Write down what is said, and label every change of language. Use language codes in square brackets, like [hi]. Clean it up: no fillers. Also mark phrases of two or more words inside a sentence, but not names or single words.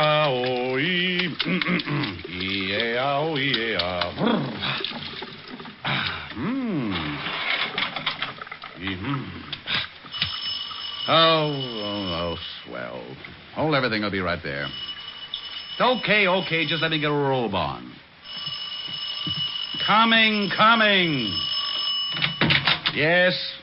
[en] E-A-O, E-A-O, E-A-O. Oh, swell. Hold everything will be right there. Okay, just let me get a robe on. Coming. Yes.